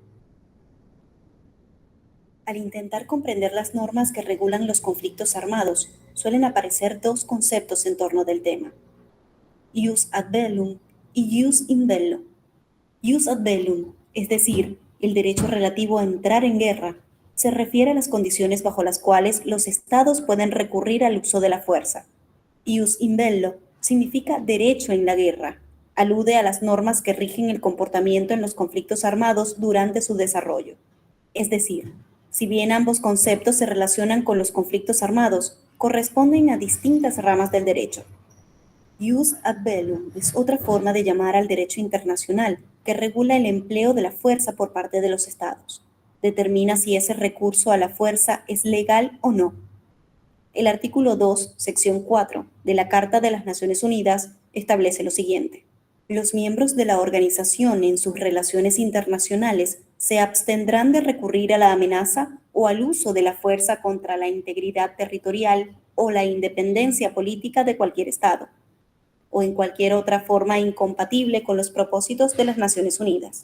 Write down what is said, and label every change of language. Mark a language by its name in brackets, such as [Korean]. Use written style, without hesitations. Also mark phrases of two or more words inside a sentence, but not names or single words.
[Spanish] Al intentar comprender las normas que regulan los conflictos armados, suelen aparecer 2 conceptos en torno del tema: [Latin] ius ad bellum y ius in bello. Ius ad bellum, [Spanish] es decir, el derecho relativo a entrar en guerra, se refiere a las condiciones bajo las cuales los estados pueden recurrir al uso de la fuerza. [Latin] Ius in bello [Spanish] significa derecho en la guerra. Alude a las normas que rigen el comportamiento en los conflictos armados durante su desarrollo. Es decir, si bien ambos conceptos se relacionan con los conflictos armados, corresponden a distintas ramas del derecho. [Latin] Ius ad bellum [Spanish] es otra forma de llamar al derecho internacional que regula el empleo de la fuerza por parte de los estados. Determina si ese recurso a la fuerza es legal o no. El artículo 2, sección 4 de la Carta de las Naciones Unidas establece lo siguiente: los miembros de la organización en sus relaciones internacionales se abstendrán de recurrir a la amenaza o al uso de la fuerza contra la integridad territorial o la independencia política de cualquier Estado, o en cualquier otra forma incompatible con los propósitos de las Naciones Unidas.